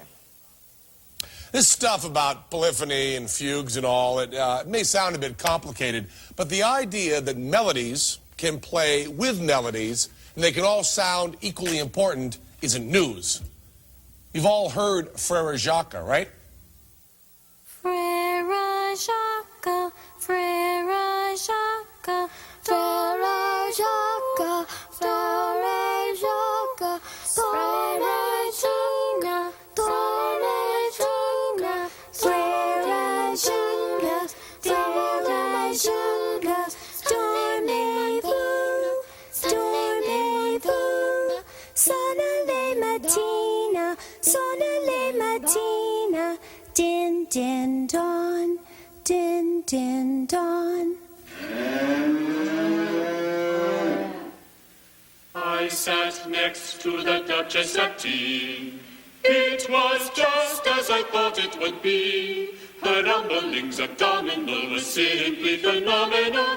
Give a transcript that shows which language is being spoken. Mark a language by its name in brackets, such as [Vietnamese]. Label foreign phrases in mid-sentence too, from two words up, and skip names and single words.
[English] This stuff about polyphony and fugues and all, it may sound a bit complicated, but the idea that melodies can play with melodies and they can all sound equally important isn't news. You've all heard Frere Jacques, right? [French] Frere Jacques, Frere Jacques, Frere Jacques, Frere Jacques, Frere Jacques, Frere Jacques, Frere Jacques, Frere Jacques, dormez-vous, dormez-vous, sonne les matines, sonne les matines, din din dawn, din din dawn. [English] I sat next to the Duchess at tea. It was just as I thought it would be. Her rumblings abdominal were simply phenomenal.